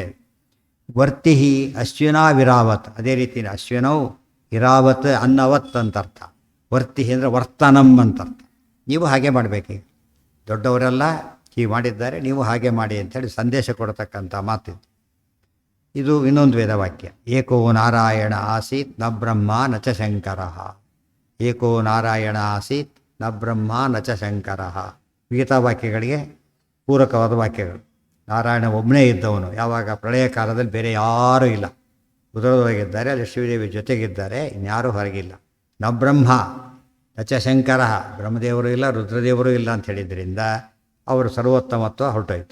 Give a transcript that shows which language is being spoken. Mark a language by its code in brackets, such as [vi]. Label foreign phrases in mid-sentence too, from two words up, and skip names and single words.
[sa] ವರ್ತಿ ಅಶ್ವಿನಾ ವಿರಾವತ್, [kn] ಅದೇ ರೀತಿ [sa] ಅಶ್ವಿನೌ ಇರಾವತ್ ಅನ್ನವತ್ ಅಂತರ್ಥ. [kn] ವರ್ತಿ ಅಂದರೆ ವರ್ತನಂ ಅಂತರ್ಥ. ನೀವು ಹಾಗೆ ಮಾಡಬೇಕೀಗ, ದೊಡ್ಡವರೆಲ್ಲ ಹೀಗೆ ಮಾಡಿದ್ದಾರೆ, ನೀವು ಹಾಗೆ ಮಾಡಿ ಅಂಥೇಳಿ ಸಂದೇಶ ಕೊಡತಕ್ಕಂಥ ಮಾತಿದ್ದು. ಇದು ಇನ್ನೊಂದು ವೇದವಾಕ್ಯ. [sa] ಏಕೋ ನಾರಾಯಣ ಆಸೀತ್ ನ ಬ್ರಹ್ಮ ನ ಚ ಶಂಕರ. ಏಕೋ ನಾರಾಯಣ ಆಸೀತ್ ನ ಬ್ರಹ್ಮ ನ ಚ ಶಂಕರ. [kn] ಗೀತಾವಾಕ್ಯಗಳಿಗೆ ಪೂರಕವಾದ ವಾಕ್ಯಗಳು. ನಾರಾಯಣ ಒಬ್ಬನೇ ಇದ್ದವನು, ಯಾವಾಗ ಪ್ರಳಯ ಕಾಲದಲ್ಲಿ ಬೇರೆ ಯಾರೂ ಇಲ್ಲ. ಉದರದೊಳಗಿದ್ದಾರೆ, ಅಲ್ಲಿ ಶ್ರೀದೇವಿ ಜೊತೆಗಿದ್ದಾರೆ, ಇನ್ಯಾರೂ ಹೊರಗಿಲ್ಲ. [sa] ನ ಬ್ರಹ್ಮ ನ ಚ ಶಂಕರ, [kn] ಬ್ರಹ್ಮದೇವರು ಇಲ್ಲ, ರುದ್ರದೇವರು ಇಲ್ಲ ಅಂತ ಹೇಳಿದ್ರಿಂದ ಅವರು ಸರ್ವೋತ್ತಮತ್ವ ಹೊರಟೋಯ್ತು.